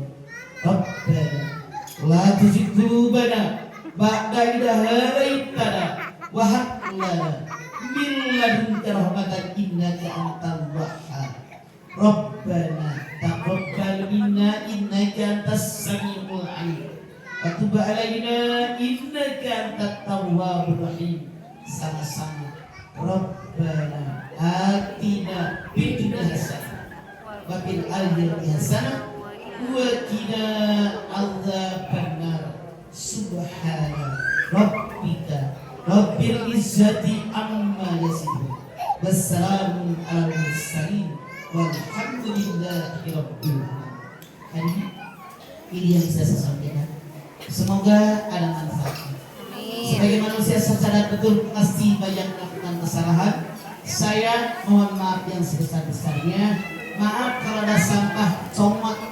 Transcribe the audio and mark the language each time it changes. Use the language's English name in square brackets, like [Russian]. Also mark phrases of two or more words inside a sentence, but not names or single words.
[Arabic] ربنا لا تزغ قلوبنا بعد إذ هديتنا وهب لنا من لدنك رحمة إنك أنت الوهاب. ربنا تقبل منا إنك أنت السميع العليم وتب علينا إنك أنت التواب الرحيم. Sama-sama. ربنا آتنا في الدنيا حسنة وفي الآخرة حسنة وقنا عذاب النار. سبحان ربك رب العزة عما يصفون وسلام على المرسلين والحمد لله رب العالمين. [Indonesian] Ini yang bisa saya sampaikan. Semoga ada manfaatnya. Sebagai manusia secara betul pasti banyak melakukan kesalahan. Saya mohon maaf yang sebesar-besarnya. Maaf kalau ada sampah, comak